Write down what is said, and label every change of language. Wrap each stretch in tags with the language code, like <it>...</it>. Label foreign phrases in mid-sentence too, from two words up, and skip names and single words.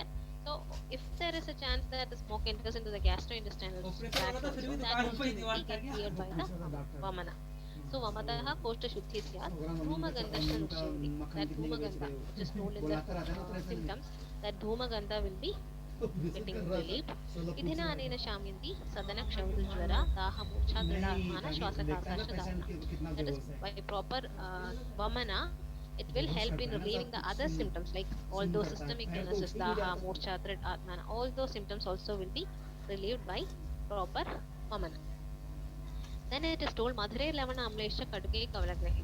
<en>So if there is a chance that the smoke enters into the gastrointestinal tract also, that also will get cleared by the Vamana.</en> <sa>So Vamataha Koshta Shuddhi Syat Dhumagandhasya Nuksheti.</sa> <en>That Dhumagandha, which is told in the symptoms, that Dhumagandha will be getting relieved.</en> <sa>Idhina anena shamyanti sadana kshavadujvara daha murcha dridhatmana shwasakasasha dharana.</sa> <en>That is by proper Vamana, it will help in relieving the other symptoms like all those systemic illnesses,</en> <sa>daha, murcha, dridhatmana.</sa> <en>All those symptoms also will be relieved by proper Vamana. Then it is told</en> <sa>Madhurei Lavana Amlesha Kaduke Kavalagrahi.</sa>